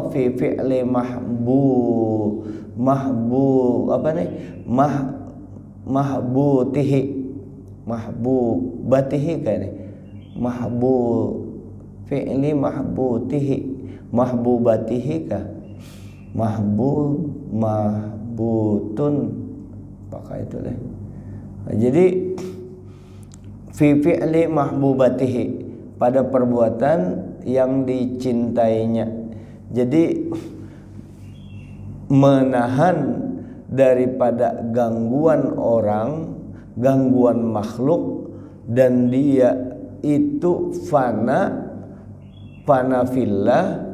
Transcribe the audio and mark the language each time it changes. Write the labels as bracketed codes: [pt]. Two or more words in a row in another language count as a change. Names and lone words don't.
[ar] Fi fi'li mahbubatihi [id] kayaknya [ar] fi'li mahbubatihi [id] kah mahbutun pakai itu deh. [ar] Jadi fi fi'li mahbubatihi, [id] pada perbuatan yang dicintainya. Jadi menahan daripada gangguan orang, gangguan makhluk, dan dia itu fana fillah.